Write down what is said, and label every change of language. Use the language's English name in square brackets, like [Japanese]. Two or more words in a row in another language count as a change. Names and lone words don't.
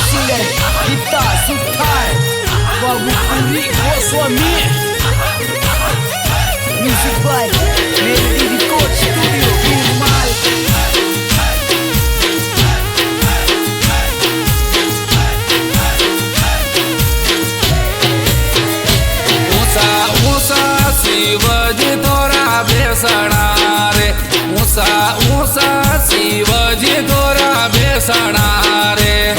[English] Miller, Gita, Sultan, Babu Puri, Goswami. Music by Melody Record Studio, Birmal. [Rajasthani] शिवजी तोरा बेसणा रे ऊंचा ऊंचा शिवजी तोरा बेसणा रे